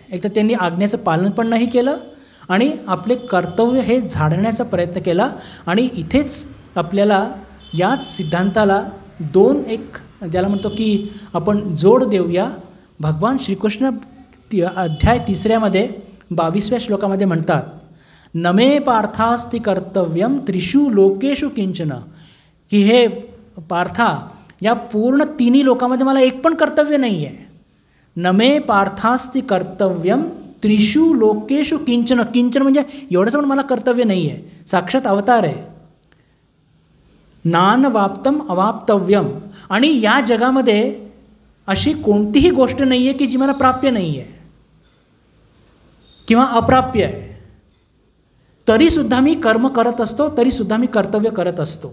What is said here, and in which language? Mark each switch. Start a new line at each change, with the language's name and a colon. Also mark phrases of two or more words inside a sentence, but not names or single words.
Marathi: एकतर त्यांनी आज्ञेचं पालन पण नाही केलं आणि आपले कर्तव्य हे झाडण्याचा प्रयत्न केला. आणि इथेच आपल्याला याच सिद्धांताला 2 एक ज्याला म्हणतो की आपण जोड देऊया. भगवान श्रीकृष्ण अध्याय 3 22व्या श्लोकामध्ये म्हणतात,
Sanskrit: नमे पार्थास्ति कर्तव्यम त्रिषु लोकेषु किंचन,
Marathi: की हे पार्था, या पूर्ण 3 लोकामध्ये मला एक पण कर्तव्य नाही आहे.
Sanskrit: नमे पार्थास्ति कर्तव्यम त्रिषु लोकेषु किंचन.
Marathi: किंचन म्हणजे एवढंच पण मला कर्तव्य नाही आहे. साक्षात अवतार आहे.
Sanskrit: नानवाप्तम अवाप्तव्यम,
Marathi: आणि या जगामध्ये अशी कोणतीही गोष्ट नाही आहे की जी मला प्राप्य नाही आहे किंवा अप्राप्य आहे. तरीसुद्धा मी कर्म करत असतो, तरीसुद्धा मी कर्तव्य करत असतो.